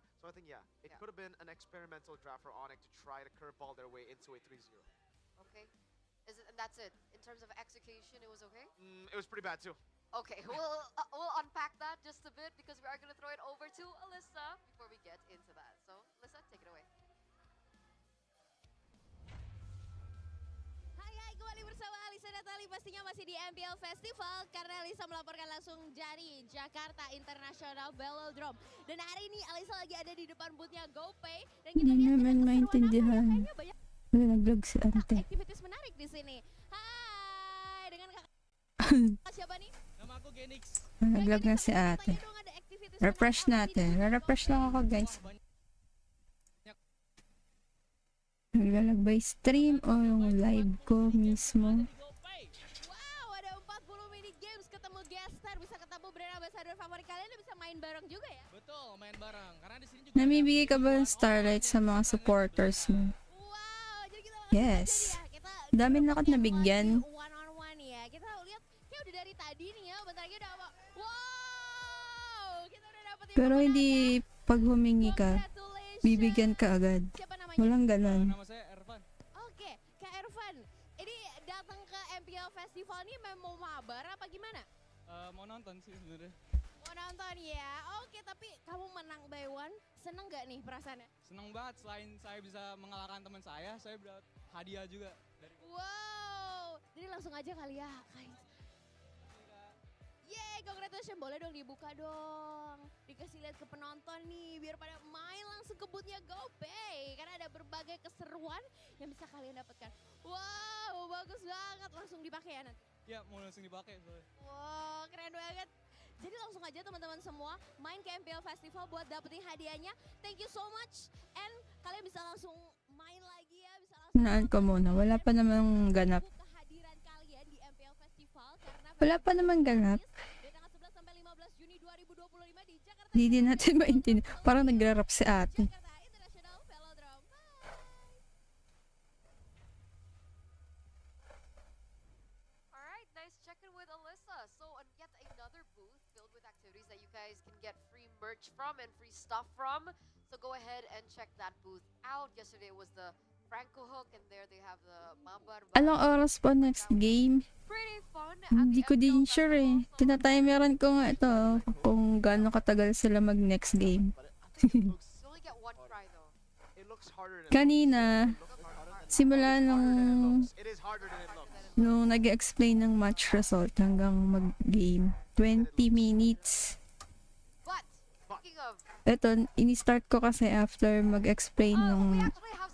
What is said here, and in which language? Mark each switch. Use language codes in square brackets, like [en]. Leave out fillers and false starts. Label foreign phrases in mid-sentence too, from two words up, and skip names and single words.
[en] So I think, it could have been an experimental draft for ONIC to try to curveball their way into a 3-0. Okay. And that's it. In terms of execution, it was okay? It was pretty bad too. Okay, we'll unpack that just a bit because we are going to throw it over to Alyssa before we get into that. So, Alyssa, take it away. [id] Hai, kembali bersama Alisa Natali pastinya masih di MPL Festival karena Alisa melaporkan langsung dari Jakarta International Velodrome. Dan hari ini Alisa lagi ada di depan boothnya GoPay dan kita [tl] Hindi [id] lihat [tl] naman maintindihan. [id] kayaknya banyak [tl] Nalaglag si ante. [id] aktivitas menarik di sini. Hai, dengan kakak siapa nih? Nama aku Genix. [tl] Nalaglag na si ate. Refresh natin. Refresh lang ako, guys. Naglalag ba yung stream o yung live ko mismo? [id] Wow, ada 40 mini games, ketemu guest star, bisa ketemu brand ambassador favorit kalian dan bisa main bareng juga ya? Betul, main bareng. Karena di sini juga [tl] Namibigay ka ba ng starlight sa mga supporters mo? [id] Wow, jadi kita Yes. kita [tl] Dami na ako nabigyan. [en] one on one [id] ya. Kita lihat kayak udah dari tadi nih ya, bentar lagi udah apa? Wow, kita udah dapet yang [tl] Pero [id] pemenang [tl] hindi pag humingi ka, [id] Congratulations. [tl] bibigyan ka agad. [id] Siapa namanya? [tl] Walang ganon. [id] nama saya Ervan. Oke, Kak Ervan. Ini datang ke MPL Festival nih mau mabar apa gimana? Mau nonton sih sebenarnya. Mau nonton ya. Oke, tapi kamu menang [en] by one, [id] seneng gak nih perasaannya? Seneng banget selain saya bisa mengalahkan teman saya dapat hadiah juga dari Wow, jadi langsung aja kali ya, guys. Yeay, congratulations. Boleh dong dibuka dong. Dikasih lihat ke penonton nih, biar pada main langsung ke boothnya GoPay. Karena ada berbagai keseruan yang bisa kalian dapatkan. Wow, bagus banget. Langsung dipakai ya nanti? Ya, mau langsung dipakai soalnya. Wow, keren banget. Jadi langsung aja teman-teman semua main ke MPL Festival buat dapetin hadiahnya. [en] Thank you so much. [id] And kalian bisa langsung main lagi ya. Bisa langsung [tl] Naan ko muna. Wala pa namang ganap. [id] kehadiran kalian di MPL Festival karena [tl] Wala pa namang ganap. [id] dari tanggal 11 sampai 15 Juni 2025 di Jakarta. [tl] Hindi din natin maintindihan. Parang nagra-rap si ate. [id] Jakarta International Velodrome. Bye. [en] All right, nice check-in with Alyssa. So, yet another booth filled with activities that you guys can get free merch from and free stuff from. So go ahead and check that booth out. Yesterday was the Franco Hook, and there they have the Mabar. [tl] Anong oras po next game? [en] Pretty fun. [tl] Hindi ko din sure eh. Tinatimeran ko nga ito kung gaano katagal sila mag [en] next game. You only get one try though. It looks harder than [tl] Kanina, simula nung [en] it is harder than it looks. [tl] nung nag-explain ng [en] match result [tl] hanggang mag-game, [en] 20 minutes. But speaking of, [tl] Ito, ini-start ko kasi after mag-explain [en] we [tl] ng [en] actually have